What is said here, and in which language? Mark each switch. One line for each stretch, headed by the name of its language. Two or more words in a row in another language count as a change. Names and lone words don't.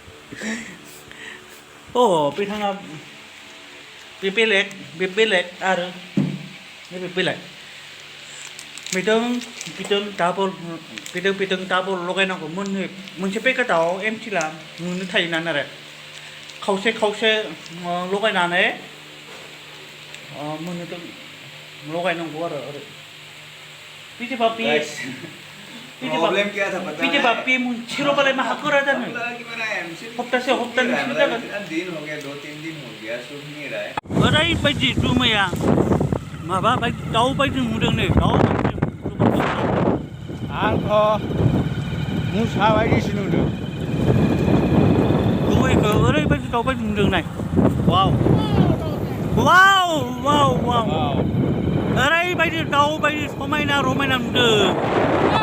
Bodo: बिथाङा बेलेग आरो बेलेग बिदों डाबल लगायनांगौ मोनसे पेकेटाव एमसिला मोननो थायोना आरो खावसे लगायनानै मोननो लगायनांगौ आरो बिदिबा
Hindi: प्रॉब्लम क्या था पता है
Bodo: बिदिबा बे मोनसेल' बालाय माहा गोरा जानो हप्तासे हप्तानैसो जागोन
Hindi: दिन हो गया 2-3 दिन हो गया सूख नहीं रहा है
Bodo: ओरैबायदि दुमाया माबा दाउ बायदि नुदों नै दाउ आंथ' मुसा बायदिसो नुदों दुमायखौ ओरैबायदि दाउ बायदि नुदों नाय वाव ओरैबायदि दाउ बायदि समायना रमायना नुदों